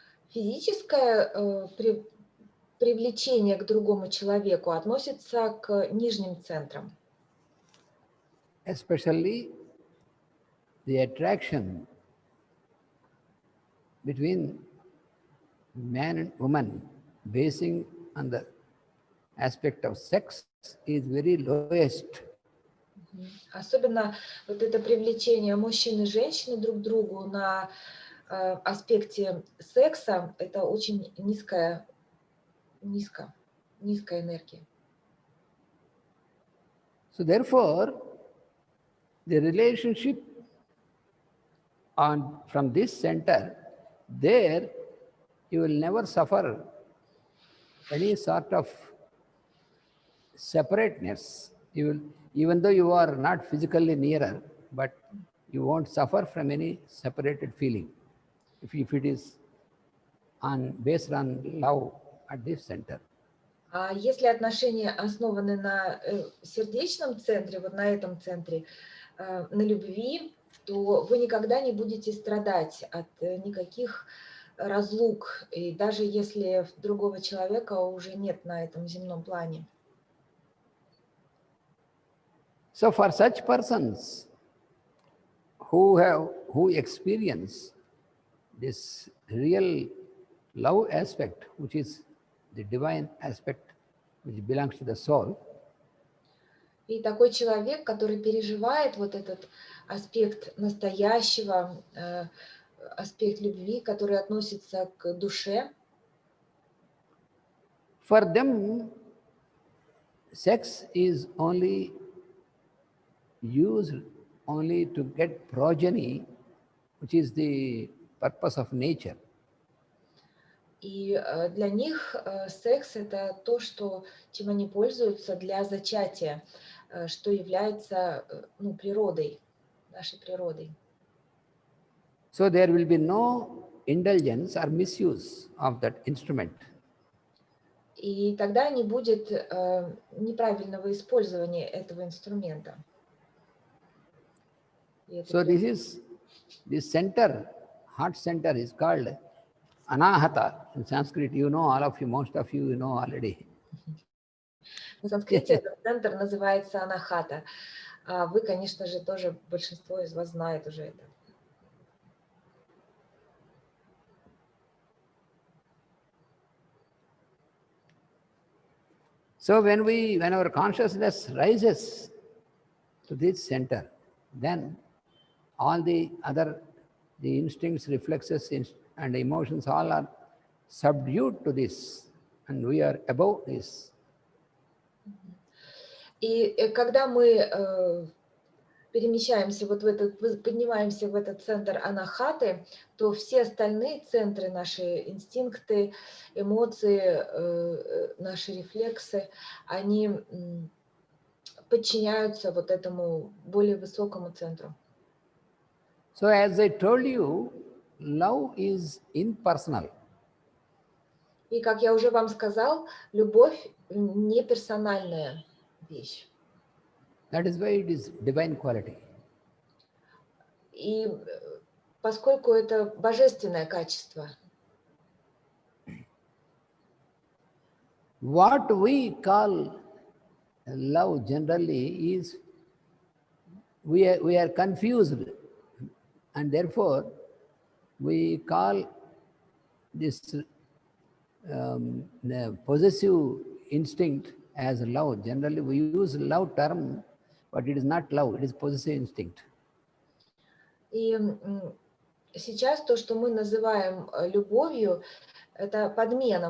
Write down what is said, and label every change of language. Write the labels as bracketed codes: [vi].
[ru] Физическое привлечение к другому человеку относится к нижним центрам. [en] Especially the attraction between man and woman basing on the aspect of sex is very lowest. [ru] Особенно вот это привлечение мужчин и женщины друг к другу на аспекте секса, это очень низкая энергия. [en] So therefore, the relationship from this center, there you will never suffer any sort of separateness. You will, even though you are not physically nearer, but you won't suffer from any separated feeling if it is based on love at this center. [ru] А если отношения основаны на сердечном центре, вот на этом центре, на любви, то вы никогда не будете страдать от никаких разлук, и даже если другого человека уже нет на этом земном плане. [en] So for such persons who experience this real love aspect, which is the divine aspect which belongs to the soul, [ru] и такой человек, который переживает вот этот аспект настоящего, аспект любви, который относится к душе, [en] for them sex is only used only to get progeny, which is the purpose of nature. [ru] И для них секс – это то, чем они пользуются для зачатия, что является природой, нашей природой. [en] So there will be no indulgence or misuse of that instrument. [ru] И тогда не будет неправильного использования этого инструмента. [en] So this center, heart center, is called Anahata in Sanskrit. You know, all of you, most of you know already. [ru] На санскрите этот центр называется Анахата. А вы, конечно же, тоже, большинство из вас знает уже это. [en] So when our consciousness rises to this center, then all the instincts, reflexes, and emotions all are subdued to this, and we are above this. [ru] И когда мы перемещаемся поднимаемся в этот центр анахаты, то все остальные центры, наши инстинкты, эмоции, наши рефлексы, они подчиняются вот этому более высокому центру. [en] So as I told you, love is impersonal. [ru] И как я уже вам сказал, любовь не персональная вещь. [en] That is why it is divine quality. [ru] И поскольку это божественное качество. [en] What we call love generally is we are confused, and therefore we call this the possessive instinct as love. Generally we use love term, but it is not love, it is possessive instinct. [ru] И сейчас то, что мы называем любовью, это подмена.